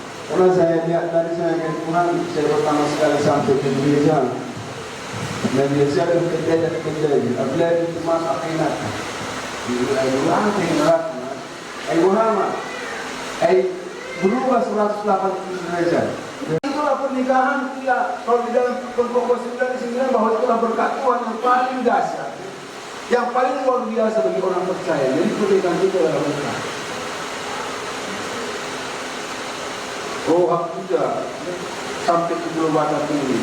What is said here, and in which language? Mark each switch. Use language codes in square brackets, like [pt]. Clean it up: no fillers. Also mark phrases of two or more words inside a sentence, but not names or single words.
[id] Karena saya lihat dari saya ke Tuhan, saya pertama sekali sampai ke gereja. Dan biasa ada kejadian, apabila itu masa enak. Ay Muhammad, ay berubah 180 derajat. Itulah pernikahan kita. Kalau di dalam Pengkhotbah 9 bahwa itulah berkat Tuhan yang paling dahsyat, yang paling luar biasa bagi orang percaya. Jadi pernikahan itu adalah berkat. Oh, aku juga sampai ke Pulau Batak ini.